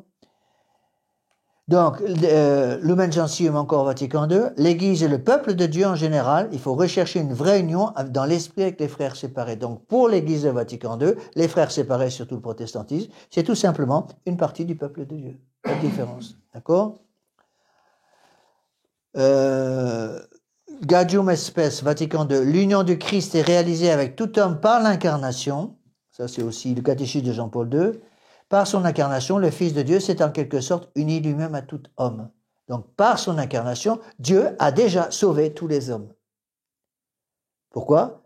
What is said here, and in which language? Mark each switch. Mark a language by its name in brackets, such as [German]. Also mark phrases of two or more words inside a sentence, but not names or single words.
[French] Donc, Lumen Gentium encore Vatican II, l'Église et le peuple de Dieu en général, il faut rechercher une vraie union dans l'esprit avec les frères séparés. Donc, pour l'Église de Vatican II, les frères séparés, surtout le protestantisme, c'est tout simplement une partie du peuple de Dieu. Pas de différence. D'accord? Gaudium et Spes, Vatican II, l'union du Christ est réalisée avec tout homme par l'incarnation. Ça, c'est aussi le catéchisme de Jean-Paul II. Par son incarnation, le Fils de Dieu s'est en quelque sorte uni lui-même à tout homme. Donc, par son incarnation, Dieu a déjà sauvé tous les hommes. Pourquoi?